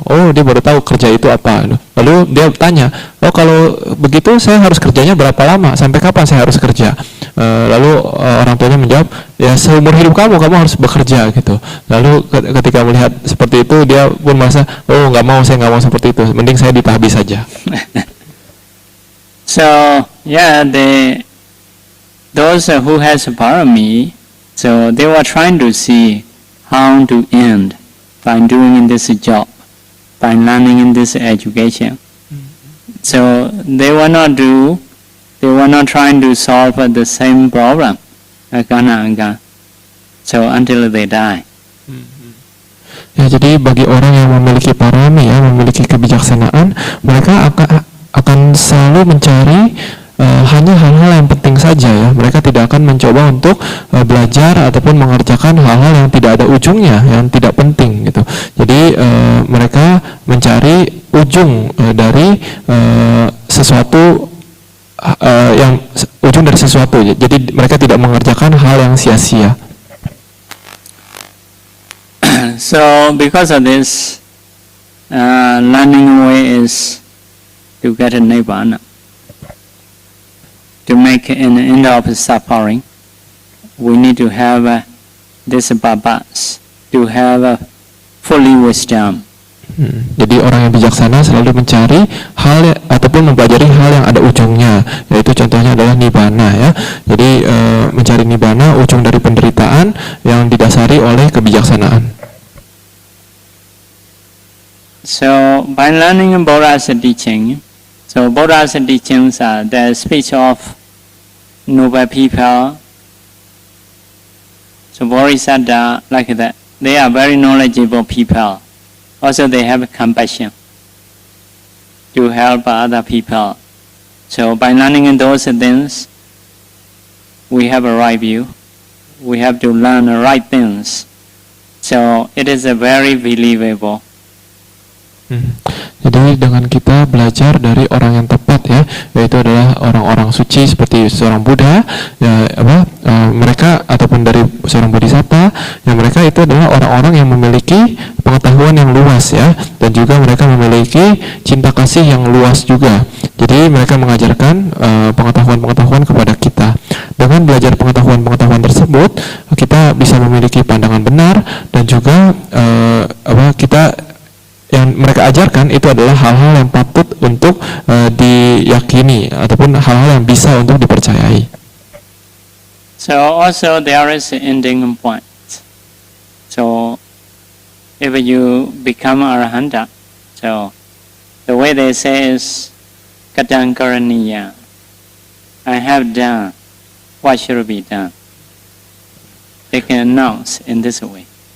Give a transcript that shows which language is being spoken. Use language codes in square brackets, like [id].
[id] Oh dia baru tahu kerja itu apa. Lalu dia tanya, oh kalau begitu saya harus kerjanya berapa lama? Sampai kapan saya harus kerja? Lalu orang tuanya menjawab, ya seumur hidup kamu harus bekerja gitu. Lalu ketika melihat seperti itu dia pun merasa, oh saya nggak mau seperti itu, mending saya ditahbis saja. [en] So yeah, those who has parami, so they were trying to see how to end by doing this job, by learning in this education. So they were not trying to solve the same problem again and again. So until they die. [id] Ya, jadi bagi orang yang memiliki parami ya, memiliki kebijaksanaan, mereka akan selalu mencari hanya hal-hal yang penting saja ya. Mereka tidak akan mencoba untuk belajar ataupun mengerjakan hal-hal yang tidak ada ujungnya, yang tidak penting gitu. Jadi mereka mencari ujung dari sesuatu yang ujung dari sesuatu. Jadi mereka tidak mengerjakan hal yang sia-sia. [en] So because of this, learning way is to get a nibbana, to make an end of suffering. We need to have this babas, to have fully wisdom. [id] Jadi orang yang bijaksana selalu mencari hal ataupun mempelajari hal yang ada ujungnya, yaitu contohnya adalah nibbana ya. Jadi mencari nibbana, ujung dari penderitaan yang didasari oleh kebijaksanaan. [en] So by learning Buddha's teaching, so Buddha's teachings are the speech of noble people. So Bodhisattva like that, they are very knowledgeable people. Also they have compassion to help other people. So by learning those things, we have a right view. We have to learn the right things. So it is a very believable. [id] Jadi dengan kita belajar dari orang yang tepat ya, yaitu adalah orang-orang suci seperti seorang Buddha ya, mereka ataupun dari seorang bodhisatta ya, mereka itu adalah orang-orang yang memiliki pengetahuan yang luas ya, dan juga mereka memiliki cinta kasih yang luas juga. Jadi mereka mengajarkan pengetahuan-pengetahuan kepada kita. Dengan belajar pengetahuan-pengetahuan tersebut, kita bisa memiliki pandangan benar, dan juga kita yang mereka ajarkan itu adalah hal-hal yang patut untuk diyakini ataupun hal-hal yang bisa untuk dipercayai. [en] So also there is an ending point. So if you become arahanta, so the way they say is katang karaniya. I have done what should be done. They can announce in this way.